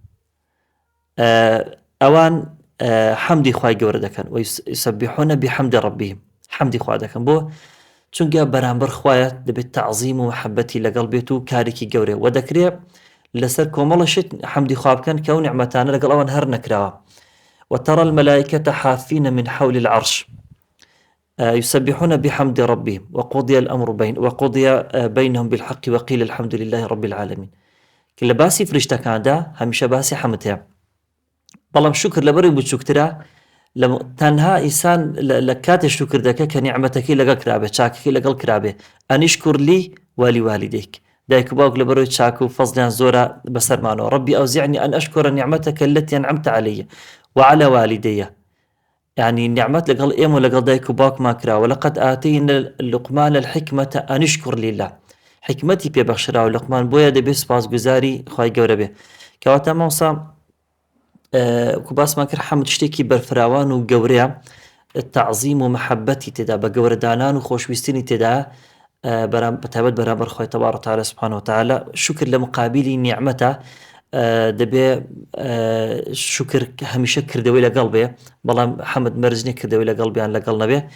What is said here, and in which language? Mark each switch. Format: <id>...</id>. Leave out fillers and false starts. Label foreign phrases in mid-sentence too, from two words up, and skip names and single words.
<ckb>ئەوان حەمدی خوای گەورە دەکەن و</ckb> <ar>یسەبیحون بحەمد ربهم</ar> <ckb>حەمدی خوا دەکەن بۆ چونکە بەرامبەر خوایە دەبێت تەعزیم و محەبەتی لەگەڵ بێت و کارێکی گەورەیە و دەکرێت لەسەر کۆمەڵەشت حەمدی خوا بکەن کە ئەو نیعمەتانە لەگەڵ ئەوان هەر نەکراوە</ckb> <ar>وترى الملائكة حافين من حول العرش يسبحون بحمد ربهم وقضي الأمر بينهم بالحق وقيل الحمد لله رب العالمين</ar> <ckb>كل باسي فرشتكان دا هميشه باسي حمدها بەڵام شکر لەبەرەوەی بچووکترە تەنها ئینسان لە کاتێ شکر دەکە کە نیعمەتەکەی لەگەڵ کرابێ چاکەکەی لەگەڵ کرابێ</ckb> <ar>ئەنیشکر لی والی والیدەیک</ar> <ckb>دایک و باوک لەبەرەوەی چاک و فەزلیان زۆرە بەسەرمانەوە</ckb> <ar>ربي أوزعني أن أشكر نعمتك التي أنعمت علي وعلى والدي</ar> <ckb>يعني نعمت لەگەڵ ئێمە لەگەڵ دایک و باوکمان کرا</ckb> <ar>ولقد آتينا لقمان الحكمة أن اشكر لله</ar> <ckb>حکمەتی پێبەخشراوە لقمان بۆیە دەبێت سپاسگوزاری خوای گەورە بێ کەواتە مامۆستا کو باسمان کرد حەمد شتێکی بەرفراوان و گەورەیە تەعزیم و محەبەتی تێدا بە گەورەدانان و خۆشویستنی تێدا بەتایبەت بەرامبەر خوای</ckb> <ar>تەبارەک و تەعالە سوبحانەهو وتەعالە</ar> <ckb>شکر لە مقابلی نیعمەتە دەبێ شکر هەمیشە کردەوەی لەگەڵ بێ بەڵام حەمد مەرجنی کردەوەی لەگەڵ بیان لەگەڵ نەبێ</ckb>